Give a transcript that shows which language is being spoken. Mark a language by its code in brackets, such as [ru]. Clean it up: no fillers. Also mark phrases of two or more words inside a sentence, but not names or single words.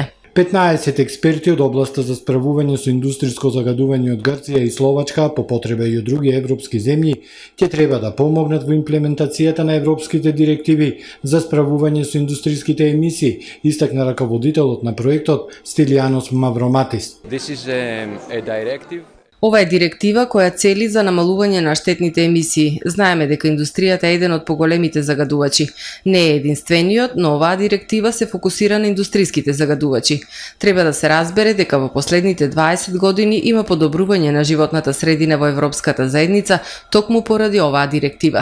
[mk] 15 експерти од областа за справување со индустриско загадување од Грција и Словачка, по потреба и од други европски земји, ќе треба да помогнат во имплементацијата на европските директиви за справување со индустриските емисии, истакна раководителот на проектот Стилијанос Мавроматис. [en] This is a directive. [mk] Ова е директива која цели за намалување на штетните емисии. Знаеме дека индустријата е еден од поголемите загадувачи. Не е единствениот, но оваа директива се фокусира на индустриските загадувачи. Треба да се разбере дека во последните 20 години има подобрување на животната средина во Европската заедница токму поради оваа директива.